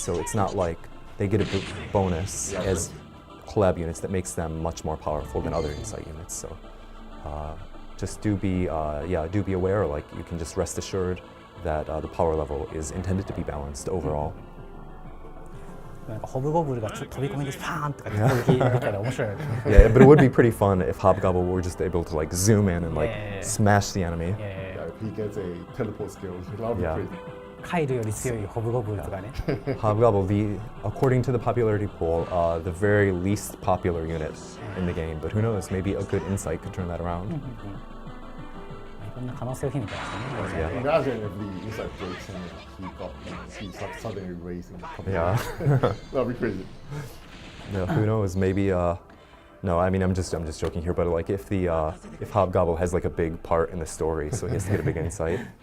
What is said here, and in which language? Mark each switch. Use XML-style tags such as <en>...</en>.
<en>So it's not like they get a bonus as collab units that makes them much more powerful than other insight units. So just do be aware. Like you can just rest assured that the power level is intended to be balanced overall.</en> <ja>なんかホブゴブルが飛び込みでパーンとか攻撃できたら面白い。</ja> <en>Yeah, but it would be pretty fun if Hobgobble were just able to like zoom in and like smash the enemy. If he gets a teleport skill, that would be crazy.</en> <ja>カイルより強いホブゴブルとかね。</ja> <en>Hobgobble, according to the popularity poll, the very least popular unit in the game. But who knows? Maybe a good insight could turn that around.</en> <ja>いろんな可能性を秘めてますよね。</ja> <en>Imagine if the insight breaks and he suddenly raising the Yeah. That'd be crazy. Yeah, who knows? Maybe. No, I mean I'm just joking here. But like if Hobgobble has like a big part in the story, so he has to get a big insight.</en>